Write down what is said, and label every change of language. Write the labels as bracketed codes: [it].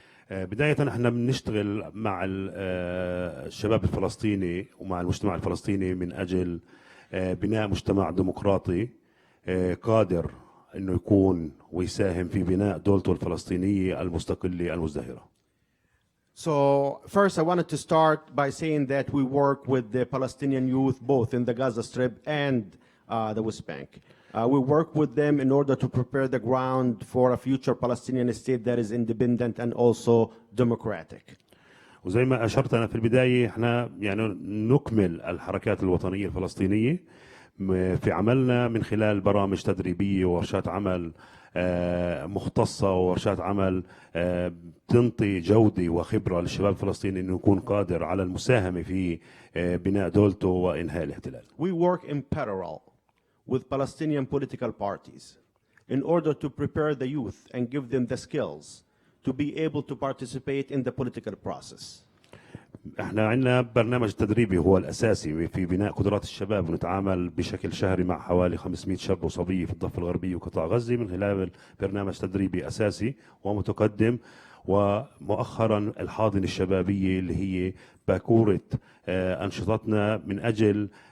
[ar] بداية احنا بنشتغل مع الشباب الفلسطيني ومع المجتمع الفلسطيني من أجل بناء مجتمع ديمقراطي قادر إنه يكون ويساهم في بناء دولته الفلسطينية المستقلة المزدهرة. [en] So first I wanted to start by saying that we work with the Palestinian youth both in the Gaza Strip and the West Bank. We work with them in order to prepare the ground for a future Palestinian state that is independent and also democratic. [ar] وزي ما أشرت أنا في البداية احنا يعني نكمل الحركات الوطنية الفلسطينية في عملنا من خلال برامج تدريبية وورشات عمل مختصة وورشات عمل تنطي جودة وخبرة للشباب الفلسطيني إنه يكون قادر على المساهمة في بناء دولته وإنهاء الاحتلال. [en] We work in parallel with Palestinian political parties in order to prepare the youth and give them the skills to be able to participate in the political process. [ar] احنا عندنا برنامج تدريبي هو الاساسي في بناء قدرات الشباب ونتعامل بشكل شهري مع حوالي 500 شاب وصبيه في الضفه الغربيه وقطاع غزه من خلال برنامج تدريبي اساسي ومتقدم ومؤخرا الحاضنه الشبابيه اللي هي باكوره انشطتنا من اجل